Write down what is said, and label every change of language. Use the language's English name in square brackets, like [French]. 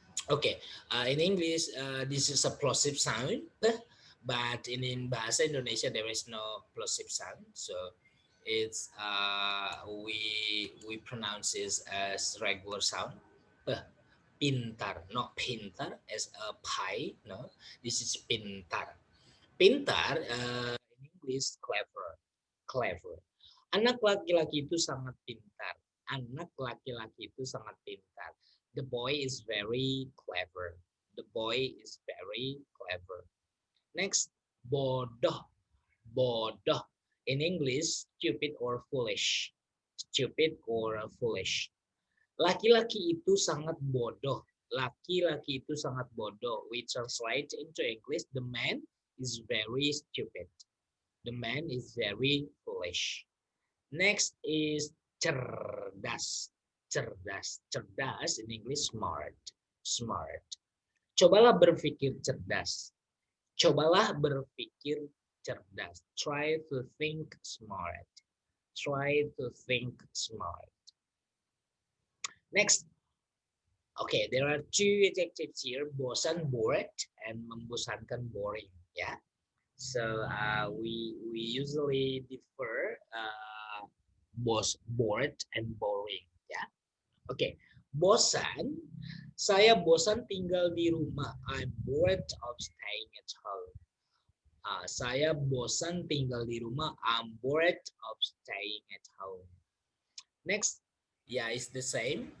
[English] Okay, in English, this is a plosive sound, but in bahasa Indonesia there is no plosive sound, so it's we pronounce this as regular sound. Pintar, not pintar as a pie. No, this is pintar. Pintar in English clever, clever. [Indonesian] Anak laki-laki itu sangat pintar. Anak laki-laki itu sangat pintar. [English] The boy is very clever. The boy is very clever. Next, bodoh. Bodoh. In English, stupid or foolish. Stupid or foolish. [Indonesian] Laki-laki itu sangat bodoh. Laki-laki itu sangat bodoh. [English] We translate into English, the man is very stupid. The man is very foolish. Next is cerdas. Cerdas. Cerdas in English smart. Smart. [Indonesian] Cobalah berpikir cerdas. Cobalah berpikir cerdas. [English] Try to think smart. Try to think smart. Next. Okay, there are two adjectives here, bosan, bored, and membosankan, boring. Yeah. So we usually differ bored and boring. Yeah. Okay. Bosan. [Indonesian] Saya bosan tinggal di rumah. [English] I'm bored of staying at home. [Indonesian] Saya bosan tinggal di rumah. [English] I'm bored of staying at home. Next, yeah, it's the same.